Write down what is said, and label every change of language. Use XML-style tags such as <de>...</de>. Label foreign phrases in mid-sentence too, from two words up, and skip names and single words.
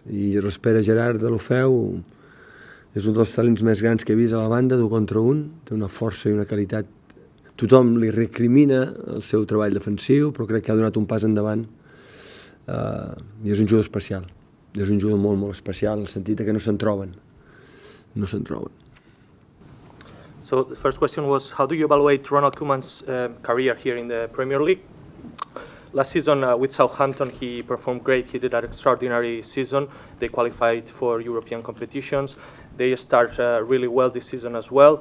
<ca>I respecte a Gerard de Lofeu, és un dels talents més grans que he vist a la banda, d'un contra un, té una força i una qualitat. Tothom li recrimina el seu treball defensiu, però crec que ha donat un pas endavant i és un jugador especial. És un jugador molt especial, en el sentit que no se'n troben.</ca> <en>So the first question was, how do you evaluate Ronald Koeman's career here in the Premier League? Last season with Southampton he performed great, he did an extraordinary season, they qualified for European competitions, they start really well this season as well.</en>